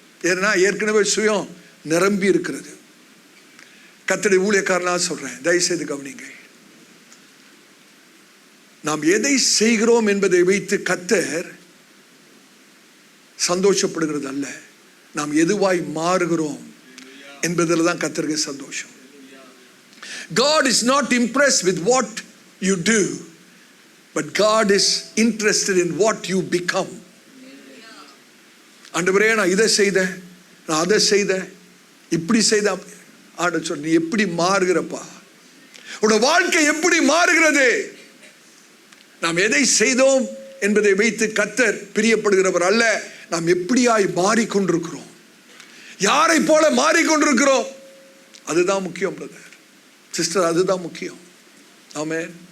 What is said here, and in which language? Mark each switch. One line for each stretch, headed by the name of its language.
Tamil: ஏன்னா ஏற்கனவே சுயம் நிரம்பி இருக்கிறது. கர்த்தருடைய ஊழியக்காரனா சொல்றேன், தயவுசெய்து கவனிங்க. நாம் எதை செய்கிறோம் என்பதை வைத்து கர்த்தர் சந்தோஷப்படுகிறது அல்ல, நாம் எதுவாய் மாறுகிறோம் என்பதில் தான் கர்த்தருக்கு சந்தோஷம்.
English: God is not impressed with what you do, but God is interested in what you become.
Tamil: ஆண்டவரே, நான் இதை செய்தேன், நான் அதை செய்தேன், இப்படி செய்த ஆண்டவர் சொல், நீ எப்படி மாறுகிறப்பா, உன்னோட வாழ்க்கை எப்படி மாறுகிறது? நாம் எதை செய்தோம் என்பதை வைத்து கர்த்தர் பிரியப்படுகிறவர் அல்ல, நாம் எப்படியாய் மாறிக்கொண்டிருக்கிறோம், யாரை போல மாறிக்கொண்டிருக்கிறோம், அதுதான் முக்கியம் பிரதர் சிஸ்டர், அதுதான் முக்கியம். ஆமென்.